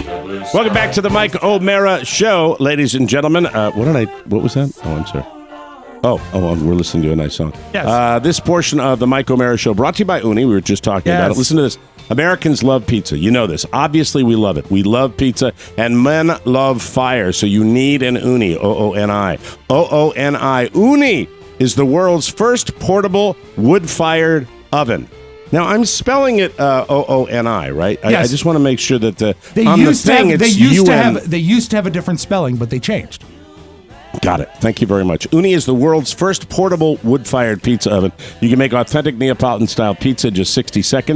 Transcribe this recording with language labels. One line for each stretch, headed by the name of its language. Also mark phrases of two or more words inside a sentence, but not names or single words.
English: Welcome back to the Mike O'Mara Show, ladies and gentlemen. What was that? Oh, I'm sorry. Oh, we're listening to a nice song. Yes. This portion of the Mike O'Mara Show brought to you by Uni. We were just talking about it. Listen to this. Americans love pizza. You know this. Obviously, we love it. We love pizza, and men love fire, so you need an Uni, O-O-N-I. O-O-N-I. Uni is the world's first portable wood-fired oven. Now, I'm spelling it O-O-N-I, right? Yes. I just want to make sure that They used to have a different spelling, but they changed. Got it. Thank you very much. Uni is the world's first portable wood-fired pizza oven. You can make authentic Neapolitan-style pizza in just 60 seconds.